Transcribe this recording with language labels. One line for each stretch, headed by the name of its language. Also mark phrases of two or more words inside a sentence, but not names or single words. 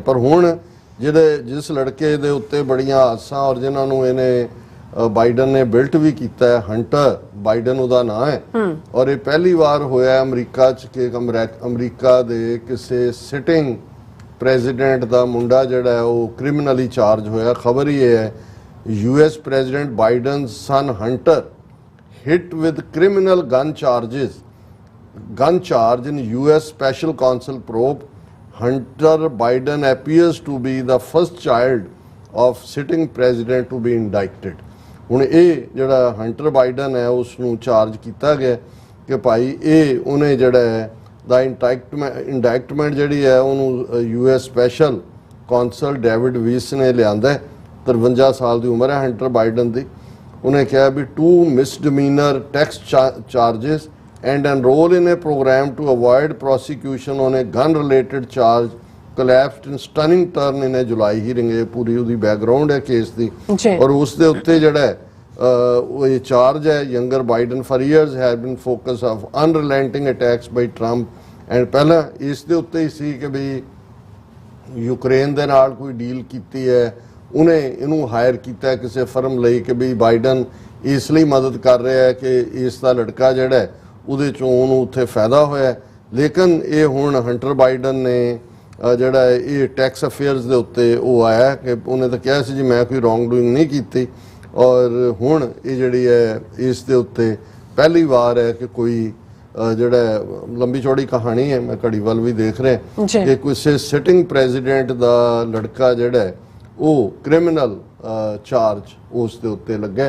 Punjabi: ਪਰ ਹੁਣ ਜਿਸ ਲੜਕੇ ਦੇ ਉੱਤੇ ਬੜੀਆਂ ਆਸਾਂ ਔਰ ਜਿਨ੍ਹਾਂ ਨੂੰ ਇਹਨੇ ਬਾਈਡਨ ਨੇ ਬਿਲਟ ਵੀ ਕੀਤਾ ਹੈ, ਹੰਟਰ ਬਾਈਡਨ ਉਹਦਾ ਨਾਂ ਹੈ ਔਰ ਇਹ ਪਹਿਲੀ ਵਾਰ ਹੋਇਆ ਅਮਰੀਕਾ 'ਚ ਕਿ ਅਮਰੀਕਾ ਦੇ ਕਿਸੇ
English: sitting president
Punjabi: ਦਾ ਮੁੰਡਾ ਜਿਹੜਾ ਹੈ ਉਹ
English: criminally charge
Punjabi: ਹੋਇਆ। ਖਬਰ ਹੀ ਇਹ ਹੈ
English: US President Biden's son Hunter hit with criminal gun charge in US special counsel probe. Hunter Biden appears to be the first child of sitting president to be indicted.
Punjabi: ਹੁਣ ਇਹ ਜਿਹੜਾ ਹੰਟਰ ਬਾਈਡਨ ਹੈ ਉਸ ਨੂੰ ਚਾਰਜ ਕੀਤਾ ਗਿਆ ਕਿ ਭਾਈ ਇਹ ਉਹਨੇ ਜਿਹੜਾ ਹੈ ਦਾ ਇੰਡਾਇਕਟਮੈਂਟ ਜਿਹੜੀ ਹੈ ਉਹਨੂੰ
English: US Special Counsel
Punjabi: ਡੇਵਿਡ ਵੀਸ ਨੇ ਲਿਆਂਦਾ। 53 ਸਾਲ ਦੀ ਉਮਰ ਹੈ ਹੰਟਰ ਬਾਈਡਨ ਦੀ। ਉਹਨੇ ਕਿਹਾ ਵੀ
English: 2 misdemeanor tax charges and enroll in a program to avoid prosecution on a gun-related charge collapsed in stunning turn in a July hearing।
Punjabi: ਇਹ ਪੂਰੀ ਉਹਦੀ ਬੈਕਗ੍ਰਾਉਂਡ ਹੈ ਕੇਸ ਦੀ ਔਰ ਉਸ ਦੇ ਉੱਤੇ ਜਿਹੜਾ ਹੈ ਉਹ ਇਹ ਚਾਰਜ ਹੈ
English: Younger Biden for years have been focus of unrelenting attacks by Trump and
Punjabi: ਪਹਿਲਾਂ ਇਸ ਦੇ ਉੱਤੇ ਹੀ ਸੀ ਕਿ ਵੀ ਯੂਕਰੇਨ ਦੇ ਨਾਲ ਕੋਈ ਡੀਲ ਕੀਤੀ ਹੈ, ਉਹਨੇ ਇਹਨੂੰ ਹਾਇਰ ਕੀਤਾ ਕਿਸੇ ਫਰਮ ਲਈ ਕਿ ਵੀ ਬਾਈਡਨ ਇਸ ਲਈ ਮਦਦ ਕਰ ਰਿਹਾ ਹੈ ਕਿ ਇਸ ਦਾ ਲੜਕਾ ਜਿਹੜਾ ਉਹਦੇ ਚੋਂ ਉਹਨੂੰ ਉੱਥੇ ਫਾਇਦਾ ਹੋਇਆ। ਲੇਕਿਨ ਇਹ ਹੁਣ ਹੰਟਰ ਬਾਈਡਨ ਨੇ ਜਿਹੜਾ ਇਹ
English: tax affairs
Punjabi: ਦੇ ਉੱਤੇ ਉਹ ਆਇਆ ਕਿ ਉਹਨੇ ਤਾਂ ਕਿਹਾ ਸੀ ਜੀ ਮੈਂ ਕੋਈ
English: wrong doing
Punjabi: ਨਹੀਂ ਕੀਤੀ ਔਰ ਹੁਣ ਇਹ ਜਿਹੜੀ ਹੈ ਇਸ ਦੇ ਉੱਤੇ ਪਹਿਲੀ ਵਾਰ ਹੈ ਕਿ ਕੋਈ ਜਿਹੜਾ ਲੰਬੀ ਚੌੜੀ ਕਹਾਣੀ ਹੈ, ਮੈਂ ਘੜੀ ਵੱਲ ਵੀ ਦੇਖ ਰਿਹਾ ਕਿ ਕਿਸੇ
English: sitting president
Punjabi: ਦਾ ਲੜਕਾ ਜਿਹੜਾ ਉਹ
English: criminal charge
Punjabi: ਉਸ ਦੇ ਉੱਤੇ ਲੱਗਾ।